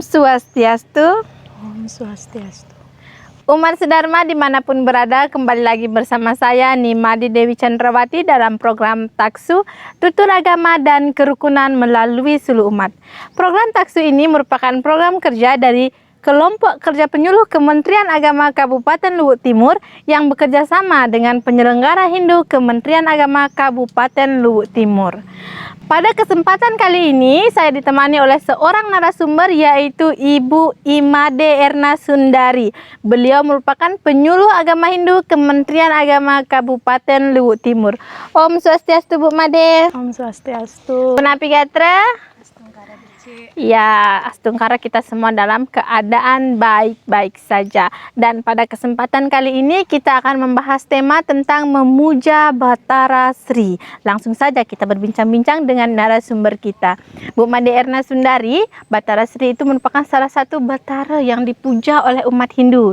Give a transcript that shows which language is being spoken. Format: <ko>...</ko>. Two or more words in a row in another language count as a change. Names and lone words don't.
<id>Swastiastu.</id> <ban>Om Swastiastu.</ban> <id>Umat Sedharma dimanapun berada, kembali lagi bersama saya Nimadi Dewi Chandrawati dalam program Taksu, Tutur Agama dan Kerukunan melalui Suluh Umat. Program Taksu ini merupakan program kerja dari Kelompok Kerja Penyuluh Kementerian Agama Kabupaten Luwu Timur yang bekerja sama dengan penyelenggara Hindu Kementerian Agama Kabupaten Luwu Timur. Pada kesempatan kali ini saya ditemani oleh seorang narasumber yaitu Ibu Imade Erna Sundari. Beliau merupakan penyuluh agama Hindu Kementerian Agama Kabupaten Luwu Timur.</id> <ban>Om Swastiastu</ban> <id>Bu Made.</id> <ban>Om Swastiastu. Punapi Gatra.</ban> <id>Ya, Astungkara kita semua dalam keadaan baik-baik saja. Dan pada kesempatan kali ini kita akan membahas tema tentang memuja Batara Sri. Langsung saja kita berbincang-bincang dengan narasumber kita. Bu Made Erna Sundari, Batara Sri itu merupakan salah satu batara yang dipuja oleh umat Hindu.</id>